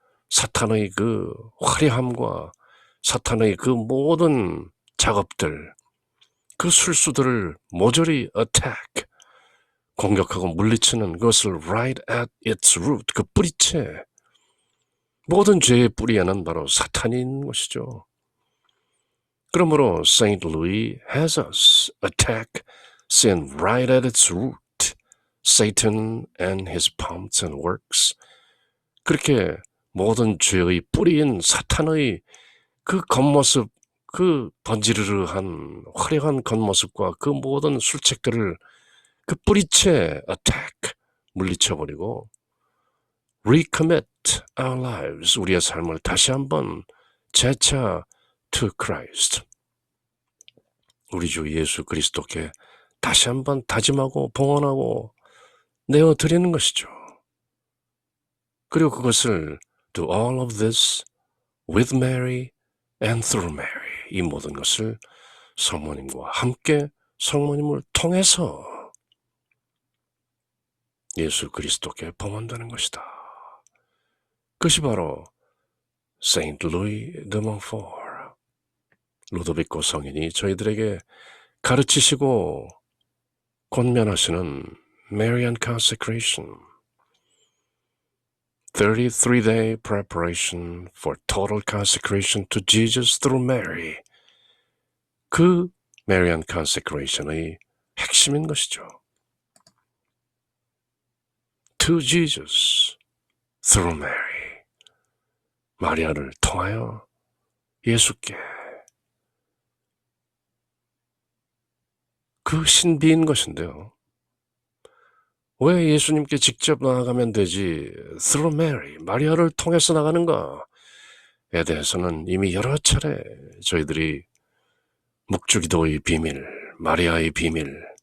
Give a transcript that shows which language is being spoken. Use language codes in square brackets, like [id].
[ko] 사탄의 그 화려함과 사탄의 그 모든 작업들, 그 술수들을 모조리 attack, 공격하고 물리치는 그것을 right at its root, 그 뿌리채, 모든 죄의 뿌리에는 바로 사탄이 있는 것이죠. 그러므로 St. [en] Louis has us attack sin right at its root, Satan and his pomps and works. [ko] 그렇게 모든 죄의 뿌리인 사탄의 그 겉모습, 그 번지르르한 화려한 겉모습과 그 모든 술책들을 그 뿌리채 attack, 물리쳐버리고 recommit our lives, 우리의 삶을 다시 한번 재차 to Christ, 우리 주 예수 그리스도께 다시 한번 다짐하고 봉헌하고 내어드리는 것이죠. 그리고 그것을 do all of this with Mary and through Mary, 이 모든 것을 성모님과 함께 성모님을 통해서 예수 그리스도께 봉헌되는 것이다. 그것이 바로 Saint Louis de Montfort, 루도비코 성인이 저희들에게 가르치시고 권면하시는 Marian Consecration, 33-day preparation for total consecration to Jesus through Mary, 그 Marian Consecration의 핵심인 것이죠. To Jesus through Mary, 마리아를 통하여 예수께, 그 신비인 것인데요. 왜 예수님께 직접 나아가면 되지 through Mary, 마리아를 통해서 나가는가에 대해서는 이미 여러 차례 저희들이 묵주기도의 비밀, 마리아의 비밀,